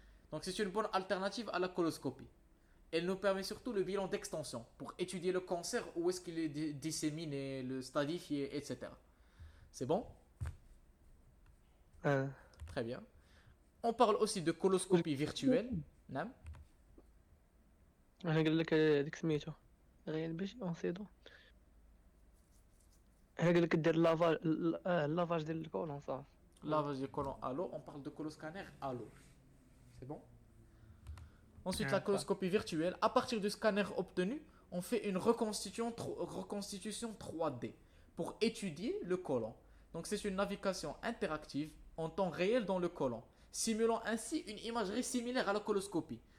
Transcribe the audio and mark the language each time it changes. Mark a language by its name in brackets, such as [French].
[French] Donc c'est une bonne alternative à la coloscopie. Elle nous permet surtout le bilan d'extension pour étudier le cancer, où est-ce qu'il est disséminé, le stadifié, etc. C'est bon? Très bien. On parle aussi de coloscopie virtuelle. [Arabic] نعم. انا قال لك هذيك سميتو غير باش اونسيدو انا قال لك دير لافاج ديال الكولون صافي. [French] Lavage du côlon à l'eau, on parle de coloscanner à l'eau. C'est bon? Ensuite, la coloscopie virtuelle. À partir du scanner obtenu, on fait une reconstitution 3D pour étudier le côlon. Donc c'est une navigation interactive en temps réel dans le côlon, simulant ainsi une imagerie similaire à la coloscopie.